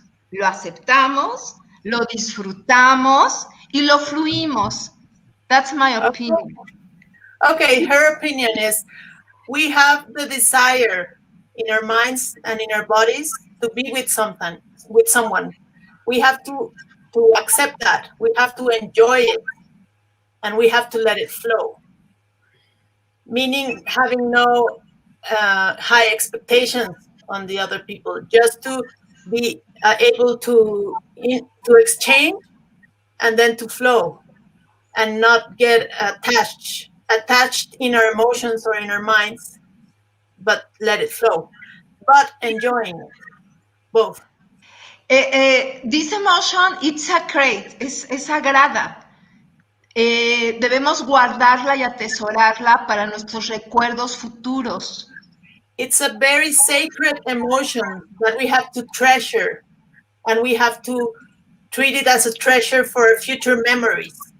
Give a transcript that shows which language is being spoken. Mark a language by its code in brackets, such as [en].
[es] Lo aceptamos, lo disfrutamos y lo fluimos. [en] That's my opinion. Okay, her opinion is we have the desire in our minds and in our bodies to be with someone. We have to accept that. We have to enjoy it, and we have to let it flow. Meaning having no high expectations on the other people, just to be able to exchange and then to flow, and not get attached in our emotions or in our minds, but let it flow, but enjoying it, both. This emotion, it's sacred, [es] es sagrada. debemos guardarla y atesorarla para nuestros recuerdos futuros. [en] It's a very sacred emotion that we have to treasure, and we have to treat it as a treasure for future memories.